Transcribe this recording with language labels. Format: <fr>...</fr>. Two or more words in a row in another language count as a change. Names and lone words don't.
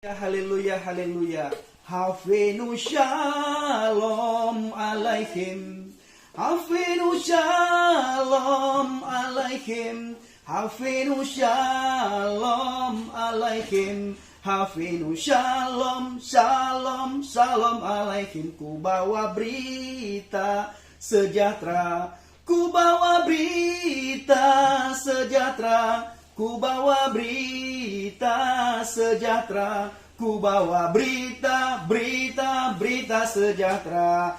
<he>הללויה, הללויה. הבאנו שלום עליכם. הבאנו שלום עליכם. הבאנו שלום עליכם. הבאנו שלום, שלום, שלום עליכם.</he> <id>Ku bawa berita sejahtera. Ku bawa berita sejahtera. Ku bawa berita sejahtera. Ku bawa berita sejahtera.</id>